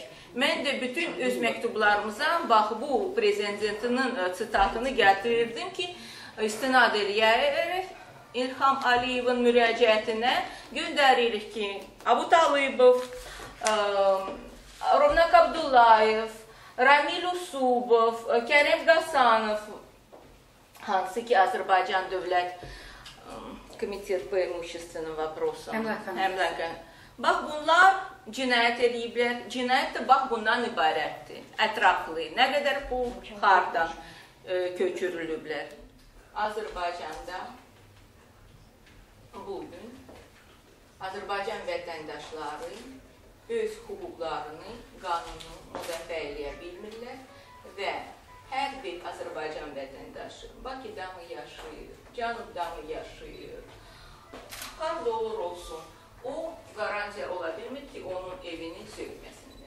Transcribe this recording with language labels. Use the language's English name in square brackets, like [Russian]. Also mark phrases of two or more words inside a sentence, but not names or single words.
[Azerbaijani] Mən də bütün öz məktublarımıza bax bu prezidentinin sitatını gətirirdim ki, istinad eləyərək İlham Əliyevin müraciətinə göndəririk ki, Abu Talibov, Rovnak Abdullayev, Ramil Usubov, Kərəm Qasanov, hansı ki Azərbaycan Dövlət Komitet [Russian] по имущественным вопросам. [Azerbaijani] Bax, bunlar cinayət ediblər. Cinayət də bax bundan ibarətdir. Ətraflı, nə qədər pul, hardan köçürülüblər. Azərbaycanda bugün Azərbaycan vətəndaşları öz hüquqlarını, qanunu müdafiə eləyə bilmirlər və hər bir Azərbaycan vətəndaşı Bakıda mı yaşayır, Cənubda mı yaşayır, harada olur olsun, o qarantiya ola bilmir ki, onun evini sökməsinlər.